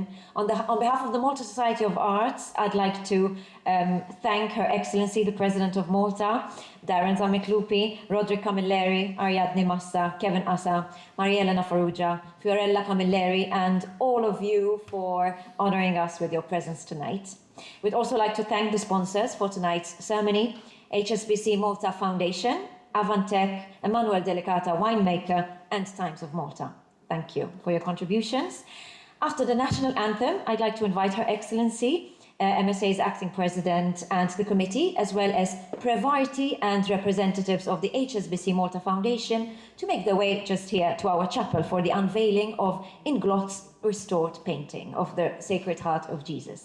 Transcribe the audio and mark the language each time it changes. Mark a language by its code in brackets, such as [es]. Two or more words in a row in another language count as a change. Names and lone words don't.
[en] On behalf of the Malta Society of Arts, I'd like to thank Her Excellency, the President of Malta, Darrin Zammit Lupi, Roderick Camilleri, Ariadne Massa, Kevin Assa, Marielena Farrugia, Fiorella Camilleri, and all of you for honouring us with your presence tonight. We'd also like to thank the sponsors for tonight's ceremony, HSBC Malta Foundation, Avantec, Emanuel Delicata Winemaker, and Times of Malta. Thank you for your contributions. After the national anthem, I'd like to invite Her Excellency, MSA's acting president, and the committee, as well as Prevarti and representatives of the HSBC Malta Foundation, to make their way just here to our chapel for the unveiling of Inglot's restored painting of the Sacred Heart of Jesus.